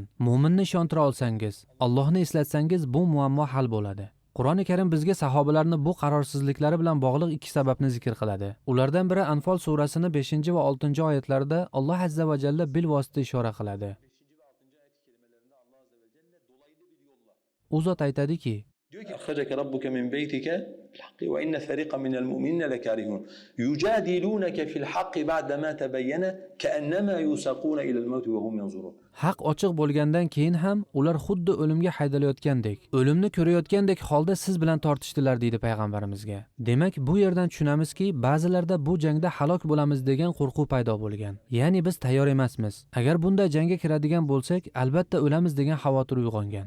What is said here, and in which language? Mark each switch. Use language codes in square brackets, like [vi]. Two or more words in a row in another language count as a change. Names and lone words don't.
[uz] Mo'minni ishontira olsangiz, Allohni eslatsangiz bu muammo hal bo'ladi. Qur'oni Karim bizga sahobalarni bu qarorsizliklari bilan bog'liq ikki sababni zikr qiladi. Ulardan biri Anfal surasini 5 va 6 oyatlarida Alloh [ar] عز وجل بالواسطة [uz] ishora qiladi. U zot aytadiki, [ar] أخرجك ربك من بيتك بالحق وإن فريقا من المؤمنين لكارهون يجادلونك في الحق بعدما تبين كأنما يساقون إلى الموت وهم ينظرون. [uz] Haq ochiq bo'lgandan keyin ham ular xuddi o'limga haydalayotgandek, o'limni ko'rayotgandek holda siz bilan tortishdilar deydi payg'ambarimizga. Demak, bu yerdan tushunamizki, ba'zilarda bu jangda halok bo'lamiz degan qo'rquv paydo bo'lgan. Ya'ni biz tayyor emasmiz. Agar bunday jangga kiradigan bo'lsak, albatta o'lamiz degan xavotir uyg'ongan.